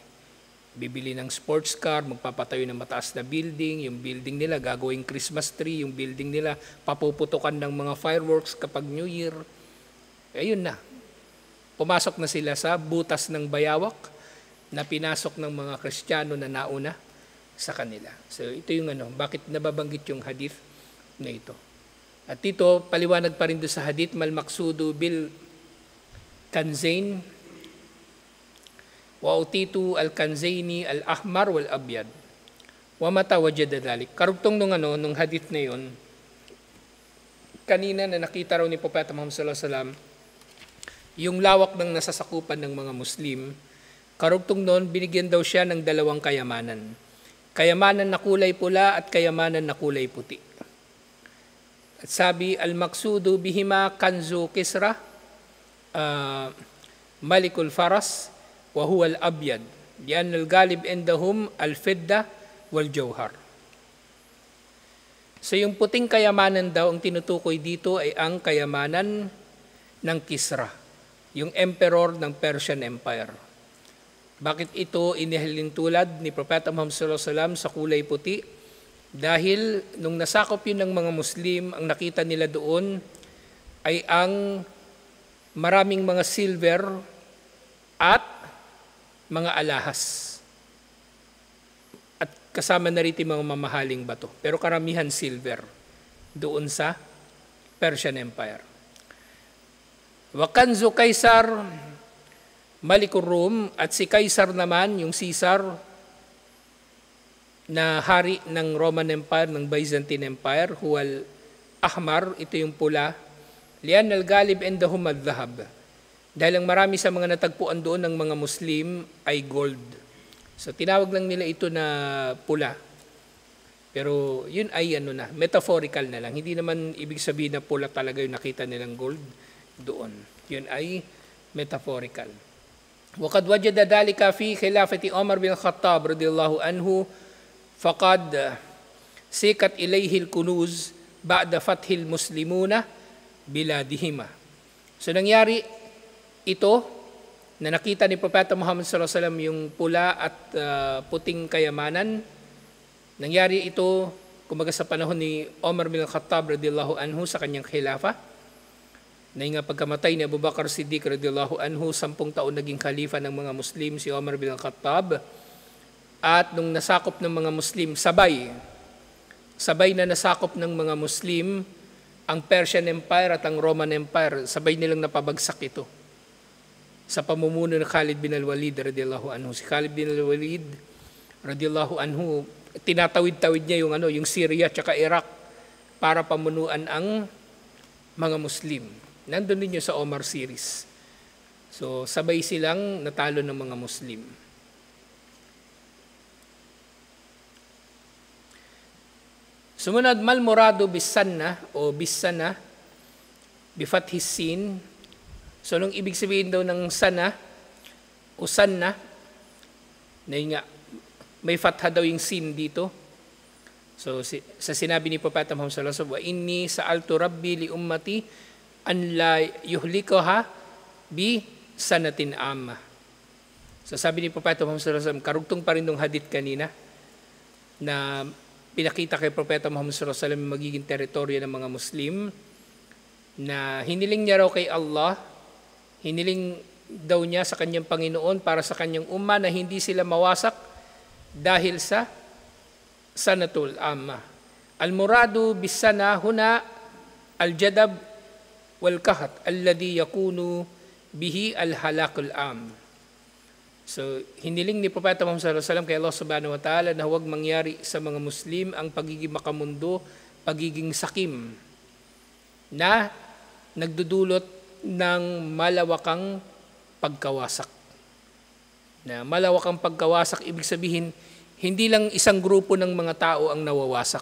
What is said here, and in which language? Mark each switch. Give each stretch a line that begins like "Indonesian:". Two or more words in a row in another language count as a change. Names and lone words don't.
Filipino: Bibili ng
English: sports car,
Filipino: magpapatayo ng mataas na building, yung building nila gagawing
English: Christmas tree,
Filipino: yung building nila papuputukan ng mga fireworks kapag
English: New Year.
Filipino: Ayun na. Pumasok na sila sa butas ng bayawak na pinasok ng mga Kristiyano na nauna sa kanila. So ito yung bakit nababanggit yung hadith na ito. At dito, paliwanag pa rin doon sa hadith,
Arabic: ما المقصود بالكنزين وأوتيت الكنزين الأحمر والأبيض وما تا وجد ذلك.
Filipino: Karugtong nung hadith na yon, kanina na nakita raw ni Propeta Muhammad
Arabic: صلى الله عليه وسلم
Filipino: yung lawak ng nasasakupan ng mga Muslim. Karugtong noon, binigyan daw siya ng dalawang kayamanan. Kayamanan na kulay pula at kayamanan na kulay puti. At sabi,
Arabic: المقصود بهما كنز كسرى ملك الفرس وهو الأبيض. لأن الغالب عندهم الفضة والجوهر.
Filipino: So yung puting kayamanan daw, ang tinutukoy dito ay ang kayamanan ng Kisra, yung emperor ng
English: Persian Empire.
Filipino: Bakit ito inihalin tulad ni Propeta Muhammad
Arabic: صلى الله عليه وسلم
Filipino: sa kulay puti? Dahil nung nasakop yun ng mga Muslim, ang nakita nila doon ay ang maraming mga silver at mga alahas. At kasama na rito mga mamahaling bato. Pero karamihan silver doon sa
English: Persian Empire.
Arabic: وكنز قيصر ملك الروم,
Filipino: at si Kaisar naman, yung Caesar na hari ng
English: Roman Empire,
Filipino: ng
English: Byzantine Empire,
Arabic: هو الأحمر,
Filipino: ito yung pula,
Arabic: لأن الغالب عندهم الذهب.
Filipino: Dahil ang marami sa mga natagpuan doon ng mga Muslim ay gold. So tinawag lang nila ito na pula. Pero yun ay metaphorical na lang. Hindi naman ibig sabihin na pula talaga yung nakita nilang gold doon. Yun ay metaphorical.
Arabic: وقد وجد ذلك في خلافة عمر بن الخطاب رضي الله عنه فقد سيكت إليه الكنوز بعد فتح المسلمون بلادهما.
Filipino: So nangyari ito na nakita ni Propeta Muhammad
Arabic: صلى الله عليه وسلم
Filipino: yung pula at puting kayamanan. Nangyari ito kumbaga sa panahon ni Umar bin Khattab
Arabic: رضي الله عنه
Filipino: sa kanyang khilafa. Na nga pagkamatay ni Abu Bakar Siddiq
Arabic: رضي الله عنه,
Filipino: 10 taon naging khalifa ng mga Muslim si Umar bin Khattab. At nung nasakop ng mga Muslim, sabay na nasakop ng mga Muslim ang
English: Persian Empire
Filipino: at ang
English: Roman Empire,
Filipino: sabay nilang napabagsak ito sa pamumuno ng Khalid bin al-Walid
Arabic: رضي الله عنه.
Filipino: Si Khalid bin al-Walid
Arabic: رضي الله عنه,
Filipino: tinatawid-tawid niya yung Syria at Iraq para pamunuan ang mga Muslim. Nandun ninyo sa Omar series. So, sabay silang natalo ng mga Muslim.
Arabic: Sumunod, ما المراد بالسنة o بالسنة بفتح السين.
Filipino: So, nung ibig sabihin daw ng sana o sanna, na yun nga, may fatha daw yung sin dito. So, sa sinabi ni Propeta Muhammad
Arabic: صلى الله عليه وسلم, وإني سألت ربي لأمتي أن لا يهلكها بسنة عامة.
Filipino: So sabi ni Propeta Muhammad
Arabic: صلى الله عليه وسلم,
Filipino: karugtong pa rin ng hadith kanina na pinakita kay Propeta Muhammad
Arabic: صلى الله عليه وسلم
Filipino: magiging teritoryo ng mga Muslim, na hiniling niya raw kay Allah, hiniling daw niya sa kanyang Panginoon para sa kanyang umma na hindi sila mawasak dahil sa
Arabic: سنة عامة. المراد بالسنة هنا الجدب والقحط الذي يكون به الهلاك العام.
Filipino: So, hiniling ni Propeta Muhammad
Arabic: صلى الله عليه وسلم
Filipino: kay Allah
Arabic: سبحانه وتعالى
Filipino: na huwag mangyari sa mga Muslim ang pagiging makamundo, pagiging sakim, na nagdudulot ng malawakang pagkawasak. Na malawakang pagkawasak, ibig sabihin, hindi lang isang grupo ng mga tao ang nawawasak.